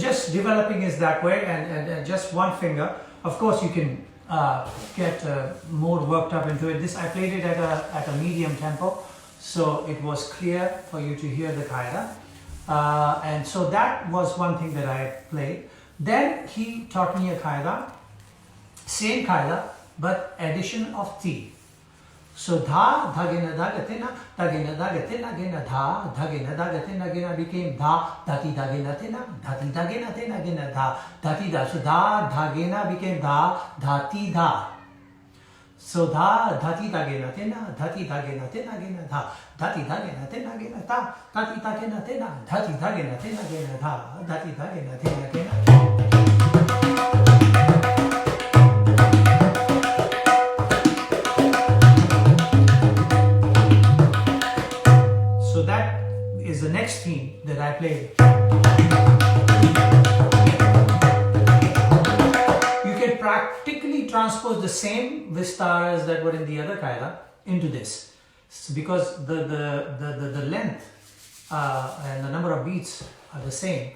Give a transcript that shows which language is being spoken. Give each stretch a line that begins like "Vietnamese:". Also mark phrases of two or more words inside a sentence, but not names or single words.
English: just developing is that way, and just one finger. Of course, you can get more worked up into it. This I played it at a medium tempo, so it was clear for you to hear the qaida. And so that was one thing that I played. Then he taught me a qaida, same qaida, but addition of ti. So dha, dhagena, dhagatina, dhagena, dhagatina, gena, dha, dhagena, dhagatina, gena became dha, dhati, dhagena, tina, dhati, dhagena, tina, gena, dha, dhati, dha. So dha, dhagena became dha, dhati, dha. So dha, dhati, dhagena, tina, dhati, dhagena, tina, gena, dha, dhati, dhagena, tina, gena, dha, dhati, dhagena, tina, dhati, dhagena, tina, gena, dha, dhati, dhagena, tina, gena. So that is the next theme that I played. You can practically transpose the same vistaras that were in the other qaida into this, because the length and the number of beats are the same.